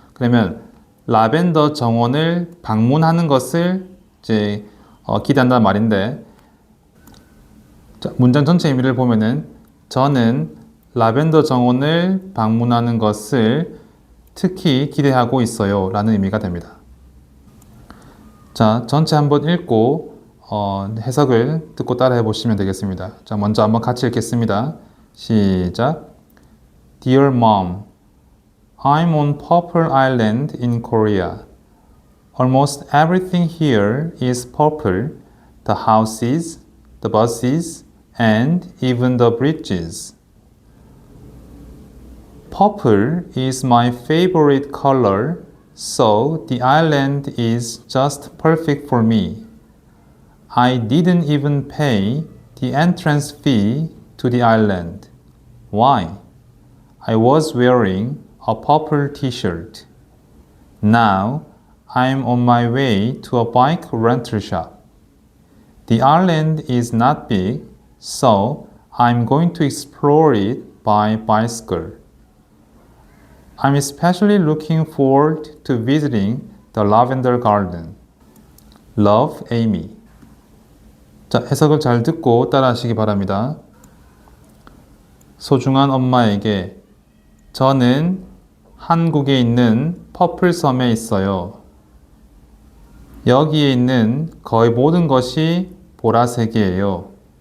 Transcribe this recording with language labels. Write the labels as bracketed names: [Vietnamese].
[Korean] 그러면 라벤더 정원을 방문하는 것을 이제 기대한다는 말인데, 자, 문장 전체 의미를 보면은 저는 라벤더 정원을 방문하는 것을 특히 기대하고 있어요 라는 의미가 됩니다. 자, 전체 한번 읽고 해석을 듣고 따라해 보시면 되겠습니다. 자, 먼저 한번 같이 읽겠습니다. 시작. [English] Dear Mom, I'm on Purple Island in Korea. Almost everything here is purple. The houses, the buses, and even the bridges. Purple is my favorite color, so the island is just perfect for me. I didn't even pay the entrance fee to the island. Why? I was wearing a purple t-shirt. Now, I'm on my way to a bike rental shop. The island is not big, so I'm going to explore it by bicycle. I'm especially looking forward to visiting the lavender garden. Love, Amy. [Korean] 자, 해석을 잘 듣고 따라하시기 바랍니다. 소중한 엄마에게 저는 한국에 있는 퍼플섬에 있어요. 여기에 있는 거의 모든 것이 보라색이에요.